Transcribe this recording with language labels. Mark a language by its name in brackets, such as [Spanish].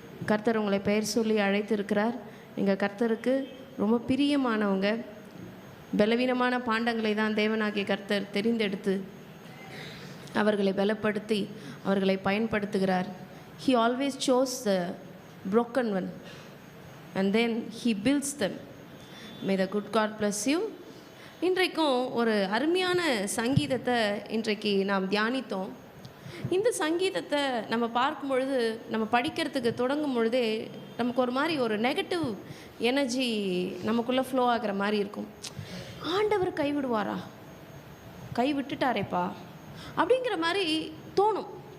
[Tamil] கர்த்தர் உங்களை பெயர் சொல்லி அழைத்திருக்கிறார். நீங்கள் கர்த்தருக்கு ரொம்ப பிரியமானவங்க. பலவீனமான பாண்டங்களை தான் தேவனாகிய கர்த்தர் தெரிந்தெடுத்து அவர்களை பலப்படுத்தி அவர்களை பயன்படுத்துகிறார். [English] He always chose the broken one and then he builds them. May the good God bless you. [Tamil] இன்றைக்கும் ஒரு அருமையான சங்கீதத்தை இன்றைக்கு நாம் தியானித்தோம். இந்த சங்கீதத்தை நம்ம பார்க்கும் பொழுது, நம்ம படிக்கிறதுக்கு தொடங்கும் பொழுதே நமக்கு ஒரு மாதிரி ஒரு நெகட்டிவ் எனர்ஜி நமக்குள்ளே ஃப்ளோ ஆகிற மாதிரி இருக்கும். ஆண்டவர் கைவிடுவாரா, கைவிட்டுட்டாரேப்பா அப்படிங்கிற மாதிரி தோணும்.